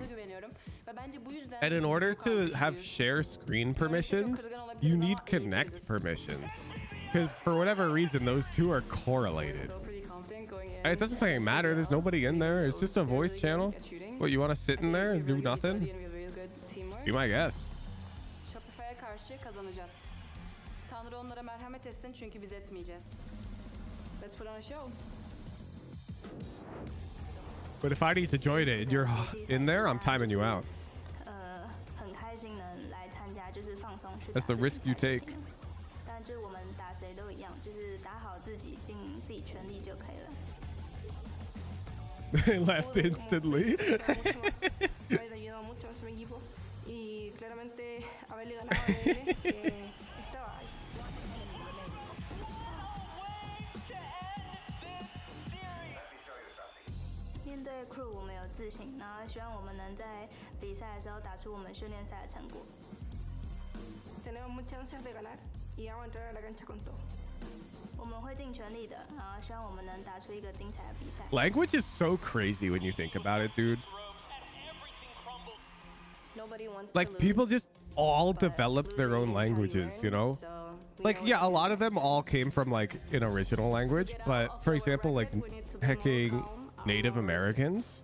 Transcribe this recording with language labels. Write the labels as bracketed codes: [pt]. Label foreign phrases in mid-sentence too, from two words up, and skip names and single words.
[en] And in order to have share screen permissions, you need connect permissions. Because for whatever reason, those two are correlated. And it doesn't fucking matter. There's nobody in there. It's just a voice channel. What, you want to sit in there and do nothing? Be my guest. [tr] Shopify'a karşı kazanacağız. Tanrı onlara merhamet etsin çünkü biz etmeyeceğiz. [en] Let's put on a show. But if I need to join it and you're in there, I'm timing you out. That's the risk you take. They left instantly. [es] Y claramente haberle ganado a él estaba ahí. [zh] 面对 KRU 我们有自信，然后希望我们能在比赛的时候打出我们训练赛的成果。 [es] Tenemos muchas chances de ganar y vamos a entrar a la cancha con todo. [zh] 我们会尽全力的，然后希望我们能打出一个精彩的比赛。 [en] Language is so crazy when you think about it, dude. Like people just all developed their own languages, you know? Like, yeah, a lot of them all came from like an original language, but for example, like hecking Native Americans,